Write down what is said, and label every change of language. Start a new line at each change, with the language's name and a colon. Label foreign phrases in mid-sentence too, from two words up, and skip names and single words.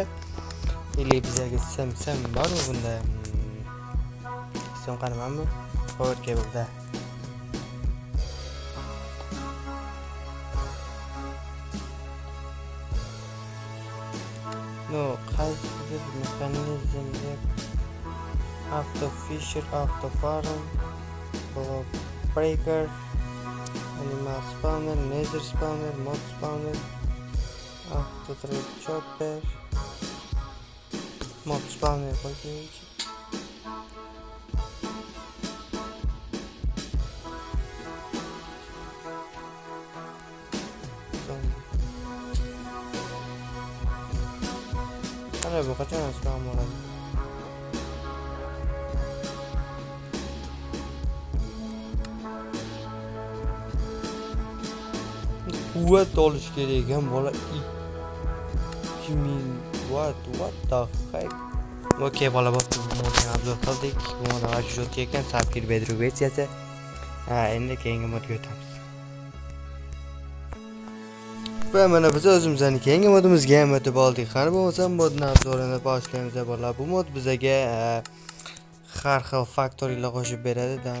Uzbek: Ili bizga sim bormi bunda? Sim qaramanmi?
English: Power cable'da.
Uzbek: No, qaysidir mexanizmga
English: auto fisher, auto farm, block breaker, animal spawner, nether spawner, mod spawner, auto trap chopper, mod spawner
Uzbek: qo'ydik. Ana bu qachon aslan bo'ladi? Quvvat olish kerak ekan bola.
English: 2000 watt, what the heck?
Uzbek: Okey bola, bu modni obzor qildik. Bu mod ajjot ekan, Sapphire Bedrock versiyasi. Endi keyingi modga o'tamiz. Va mana biz o'zimizning keyingi modimizga ham o'tib oldik. Qani bo'lmasa modni obzorini boshlaymiz bola. Bu mod bizga har xil faktoriyalar qo'shib beradi.